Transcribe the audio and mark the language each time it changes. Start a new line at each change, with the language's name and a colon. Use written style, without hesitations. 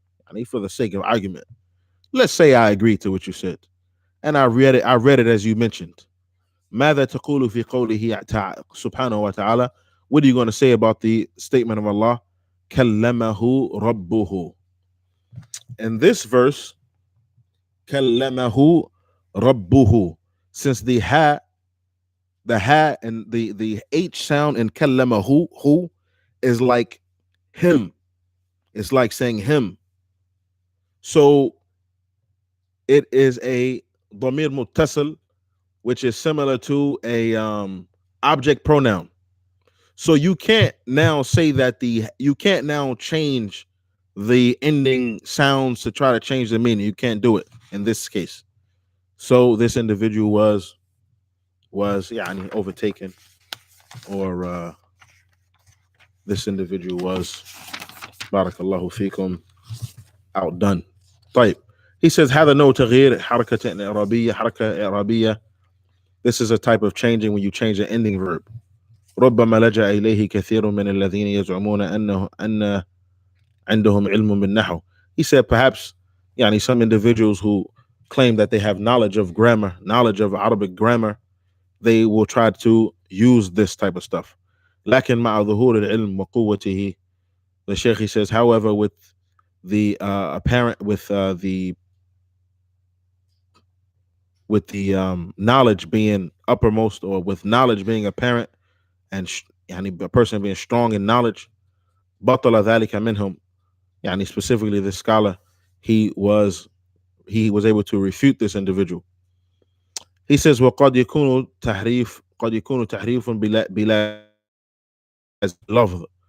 English: Yani, for the sake of argument, let's say I agree to what you said. And I read it as you mentioned.
Arabic: ماذا تقول في قوله سبحانه وتعالى?
English: What are you going to say about the statement of Allah?
Arabic: كلمه ربه.
English: In this verse,
Arabic: كلمه ربه,
English: since the ha and the H sound in
Arabic: كلمه,
English: who is like him. It's like saying him. So it is a
Arabic: ضمير متصل,
English: which is similar to a object pronoun. So you can't now say that you can't now change the ending sounds to try to change the meaning. You can't do it in this case. So this individual was يعني overtaken, or this individual was, barakallahu fikum, outdone.
Arabic: طيب.
English: He says
Arabic: هذا نوع تغيير حركة إعرابية, حركة إعرابية.
English: This is a type of changing when you change an ending verb.
Arabic: ربما لجأ إليه كثير من الذين يزعمون أن عندهم علم بالنحو.
English: He said perhaps يعني some individuals who claim that they have knowledge of grammar, knowledge of Arabic grammar, they will try to use this type of stuff.
Arabic: لكن مع ظهور العلم وقوته,
English: the Sheikh, he says, however, with the apparent, with the knowledge being uppermost, or with knowledge being apparent, and يعني a person being strong in knowledge,
Arabic: بطل ذلك منهم.
English: يعني specifically this scholar, he was able to refute this individual. He says
Arabic: وقد يكون تحريف بلا لفظ.